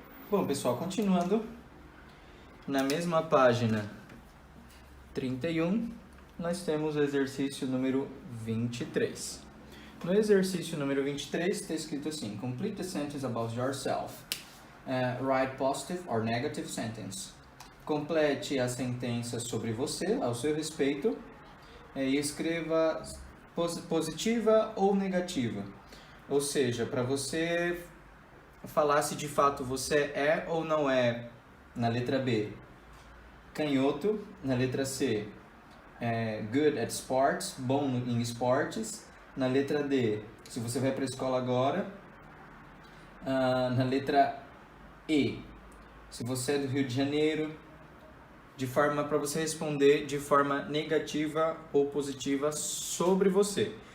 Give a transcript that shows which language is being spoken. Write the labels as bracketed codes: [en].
[pt] Bom, pessoal, continuando, na mesma página 31, nós temos o exercício número 23. No exercício número 23, está escrito assim, [en] complete the sentence about yourself. Write positive or negative sentence. [pt] Complete a sentença sobre você, ao seu respeito, e escreva positiva ou negativa. Ou seja, para você falar se de fato você é ou não é, na letra B, canhoto, na letra C, [en] good at sports, [pt] bom em esportes, na letra D, se você vai para a escola agora, na letra E, se você é do Rio de Janeiro, de forma para você responder de forma negativa ou positiva sobre você.